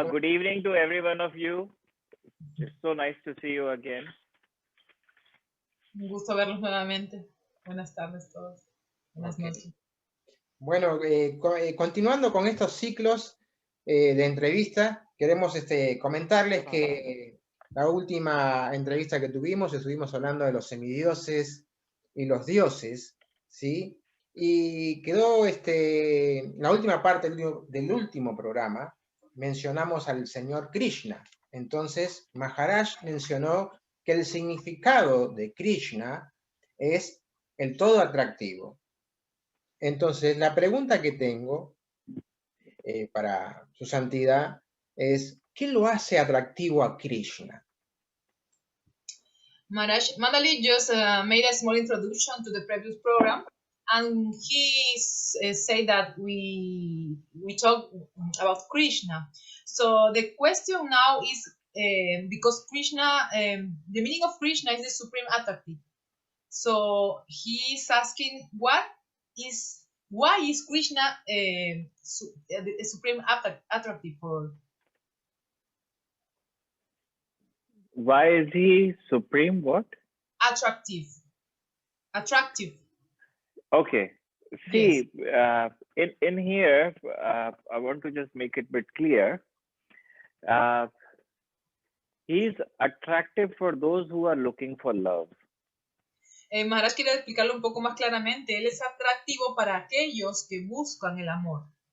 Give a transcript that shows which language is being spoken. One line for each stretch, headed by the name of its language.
English: Good evening to every one of you. It's so nice to see you again.
Spanish: Un gusto verlos nuevamente. Buenas tardes todos. Buenas noches. Bueno, continuando con estos ciclos de entrevista, queremos comentarles que la última entrevista que tuvimos, estuvimos hablando de los semidioses y los dioses, ¿sí? Y quedó la última parte del último programa, mencionamos al señor Krishna. Entonces, Maharaj mencionó que el significado de Krishna es el todo atractivo. Entonces, la pregunta que tengo para su santidad es, ¿qué lo hace atractivo a Krishna?
English: Maharaj Mandali just made a small introduction to the previous program, and he said that we talk about Krishna. So the question now is because Krishna, the meaning of Krishna is the supreme attractive. So he is asking why is Krishna a supreme attractive for? Why is he supreme? What? Attractive. Okay. See, yes. In here, I want to just make it a bit clear. He's attractive for those who are looking for love.
Spanish: Maharaj quiere explicarlo un poco más claramente. Él es atractivo para aquellos que buscan el amor.